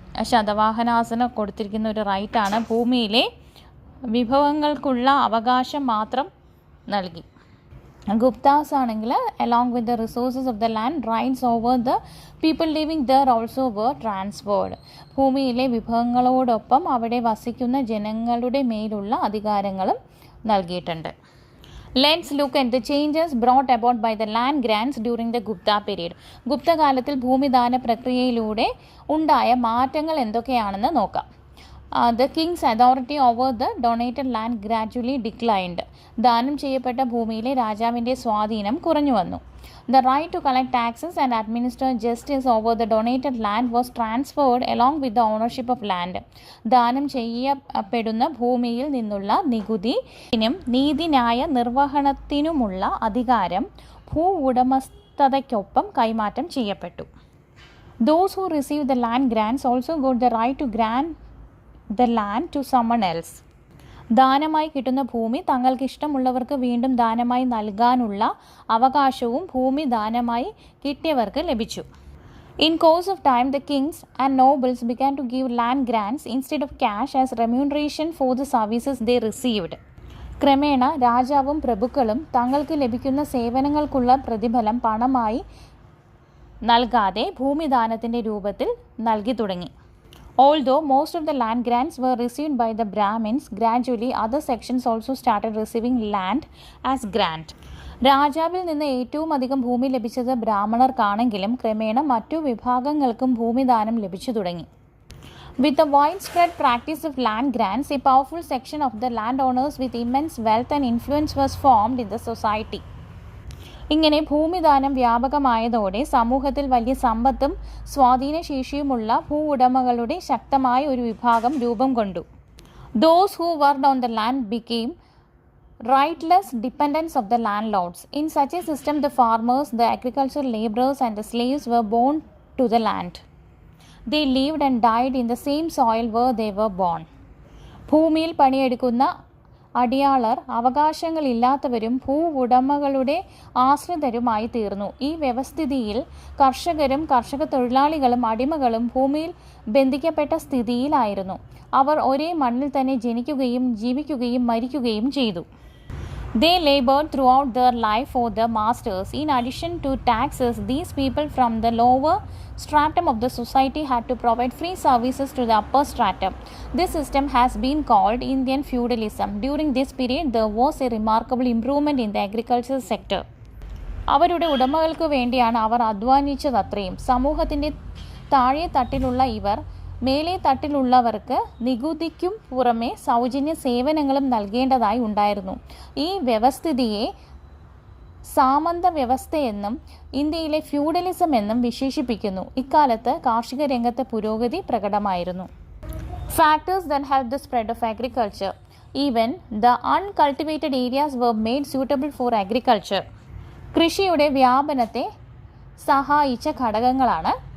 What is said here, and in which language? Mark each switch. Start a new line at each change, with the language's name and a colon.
Malayalam: ശതവാഹനാസിന് കൊടുത്തിരിക്കുന്ന ഒരു റൈറ്റാണ്, ഭൂമിയിലെ വിഭവങ്ങൾക്കുള്ള അവകാശം മാത്രം നൽകി.
English: Guptas
Malayalam: ആണെങ്കിൽ
English: Along with the resources of the land rights over the people living there also were transferred.
Malayalam: ഭൂമിയിലെ വിഭവങ്ങളോടൊപ്പം അവിടെ വസിക്കുന്ന ജനങ്ങളുടെ മേലുള്ള അധികാരങ്ങളും നൽകിയിട്ടുണ്ട്.
English: Let's look at the changes brought about by the land grants during the Gupta period.
Malayalam: Gupta കാലത്തിൽ ഭൂമിദാന പ്രക്രിയയിലൂടെ ഉണ്ടായ മാറ്റങ്ങൾ എന്തൊക്കെയാണെന്ന് നോക്കാം.
English: The king's authority over the donated land gradually declined.
Malayalam: ദാനം ചെയ്യപ്പെട്ട ഭൂമിയിലെ രാജാവിൻ്റെ സ്വാധീനം കുറഞ്ഞു വന്നു.
English: The right to collect taxes and administer justice over the donated land was transferred along with the ownership of land.
Malayalam: ദാനം ചെയ്യപ്പെടുന്ന ഭൂമിയിൽ നിന്നുള്ള നികുതിയും നീതിന്യായ നിർവഹണത്തിനുമുള്ള അധികാരം ഭൂ ഉടമസ്ഥതയ്ക്കൊപ്പം കൈമാറ്റം ചെയ്യപ്പെട്ടു.
English: Those who received the land grants also got the right to grant the land to someone else.
Malayalam: ദാനമായി കിട്ടുന്ന ഭൂമി തങ്ങൾക്ക് ഇഷ്ടമുള്ളവർക്ക് വീണ്ടും ദാനമായി നൽകാനുള്ള അവകാശവും ഭൂമി ദാനമായി കിട്ടിയവർക്ക് ലഭിച്ചു.
English: In course of time, the kings and nobles began to give land grants instead of cash as remuneration for the services they received.
Malayalam: ക്രമേണ രാജാവും പ്രഭുക്കളും തങ്ങൾക്ക് ലഭിക്കുന്ന സേവനങ്ങൾക്കുള്ള പ്രതിഫലം പണമായി നൽകാതെ ഭൂമിദാനത്തിൻ്റെ രൂപത്തിൽ നൽകി തുടങ്ങി.
English: Although most of the land grants were received by the Brahmins, gradually other sections also started receiving land as grant.
Malayalam: രാജാവിൽ നിന്ന് ഏറ്റവും അധികം ഭൂമി ലഭിച്ചത് ബ്രാഹ്മണർക്കാണെങ്കിലും ക്രമേണ മറ്റു വിഭാഗങ്ങൾക്കും ഭൂമിദാനം ലഭിച്ചു തുടങ്ങി.
English: With the widespread practice of land grants, a powerful section of the landowners with immense wealth and influence was formed in the society.
Malayalam: ഇങ്ങനെ ഭൂമിദാനം വ്യാപകമായതോടെ സമൂഹത്തിൽ വലിയ സമ്പത്തും സ്വാധീനശേഷിയുമുള്ള ഭൂ ഉടമകളുടെ ശക്തമായ ഒരു വിഭാഗം രൂപം കൊണ്ടു.
English: Those who worked on the land became rightless dependents of the landlords. In such a system, the farmers, the agricultural laborers and the slaves were born to the land. They lived and died in the same soil where they were born.
Malayalam: ഭൂമിയിൽ പണിയെടുക്കുന്ന അടിയാളർ അവകാശങ്ങളില്ലാത്തവരും ഭൂ ഉടമകളുടെ ആശ്രിതരുമായി തീർന്നു. ഈ വ്യവസ്ഥിതിയിൽ കർഷകരും കർഷക തൊഴിലാളികളും അടിമകളും ഭൂമിയിൽ ബന്ധിക്കപ്പെട്ട സ്ഥിതിയിലായിരുന്നു. അവർ ഒരേ മണ്ണിൽ തന്നെ ജനിക്കുകയും ജീവിക്കുകയും മരിക്കുകയും ചെയ്തു.
English: They labored throughout their life for their masters. In addition to taxes, these people from the lower stratum of the society had to provide free services to the upper stratum. This system has been called Indian feudalism. During this period, there was a remarkable improvement in the agricultural sector.
Malayalam: അവരുടെ ഉടമകൾക്ക് വേണ്ടിയാണ് അവർ അധ്വാനിച്ചതത്രയും. സമൂഹത്തിൻ്റെ താഴെ തട്ടിലുള്ള ഇവർ മേലെ തട്ടിലുള്ളവർക്ക് നികുതിക്കും പുറമെ സൗജന്യ സേവനങ്ങളും നൽകേണ്ടതായി ഉണ്ടായിരുന്നു. ഈ വ്യവസ്ഥിതിയെ സാമന്ത വ്യവസ്ഥയെന്നും ഇന്ത്യയിലെ ഫ്യൂഡലിസം എന്നും വിശേഷിപ്പിക്കുന്നു. ഇക്കാലത്ത് കാർഷിക രംഗത്തെ പുരോഗതി പ്രകടമായിരുന്നു.
English: Factors that helped the spread of agriculture. Even the uncultivated areas were made suitable for agriculture.
Malayalam: കൃഷിയുടെ വ്യാപനത്തെ സഹായിച്ച ഘടകങ്ങളാണ്.